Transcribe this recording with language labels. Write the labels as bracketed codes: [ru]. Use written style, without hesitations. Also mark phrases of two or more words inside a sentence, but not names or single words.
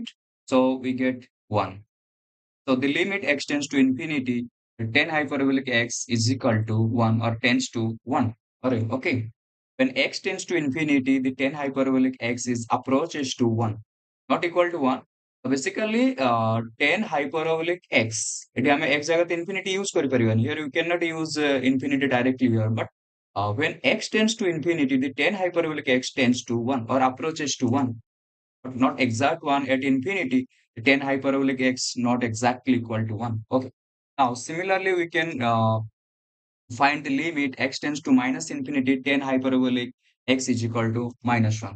[en] So, we can cancel it. So, we get 1. So the limit extends to infinity, tan hyperbolic x is equal to 1 or tends to 1. Alright, okay. When x tends to infinity, the tan hyperbolic x is approaches to 1, not equal to 1. So basically, tan hyperbolic x, [or] ଏଠି ଆମେ x ଜାଗାରେ infinity use କରିପାରିବାନି. [en] Here you cannot use infinity directly here, but when x tends to infinity, the tan hyperbolic x tends to 1 or approaches to 1, but not exact 1 at infinity. Tan hyperbolic x not exactly equal to 1. Okay. Now, similarly, we can find the limit x tends to minus infinity, tan hyperbolic x is equal to minus 1.